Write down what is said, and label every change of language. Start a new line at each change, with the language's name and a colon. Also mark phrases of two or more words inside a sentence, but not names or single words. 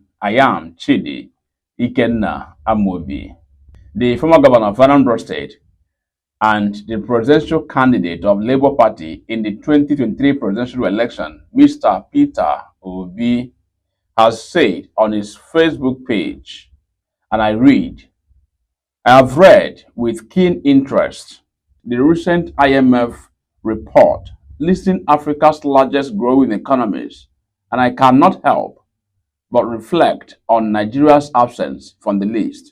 English: I am Chidi Ikenna Amobi. The former governor of Anambra State and the presidential candidate of Labour Party in the 2023 presidential election, Mr. Peter Obi, has said on his Facebook page, and I read, I have read with keen interest the recent IMF report listing Africa's largest growing economies, and I cannot help but reflect on Nigeria's absence from the list.